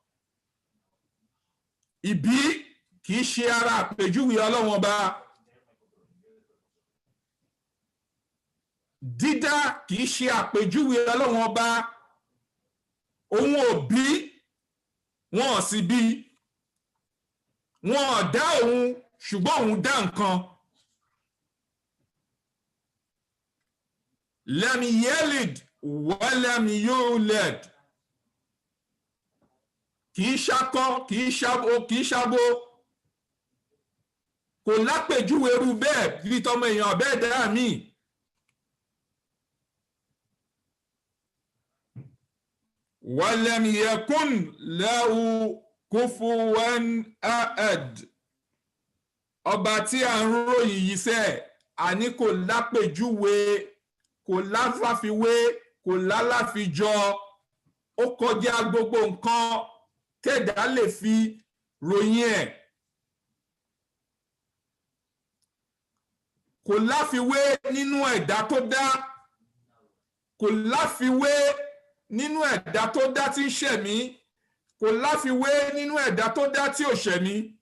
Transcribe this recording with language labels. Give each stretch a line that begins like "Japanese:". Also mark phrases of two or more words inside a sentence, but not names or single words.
Yoruba: Ìbí kìí ṣe ara àpèjúwe ọlọ́run ọba, dídá kìí ṣe àpèjúwe ọlọ́run ọba. Òun ò bí wọn ò sì bí wọn ò dá òun ṣùgbọ́n òun dá nǹkan.
Arabic: لم يلد ولم يولد
Yoruba: kìí ṣakọ kìí ṣabo kò lápèjúwe irú bẹ́ẹ̀ bí tọmọ èèyàn bẹ́ẹ̀ dára mí.
Arabic: ولم يكن له كفوا أحد
Yoruba: ọba tí a ń ròyìn yìí sẹ́ àní kò lápèjúwe kò láfàfiwé kò lálàfijọ ó kọjá gbogbo nǹkan tẹ̀dá lè fi ròyìn ẹ̀. Kò láfiwé nínú ẹ̀dá tó dá kò láfiwé nínú ẹ̀dá tó dá tí ń ṣẹ̀mí kò láfiwé nínú ẹ̀dá tó dá tí ò ṣẹ̀mí.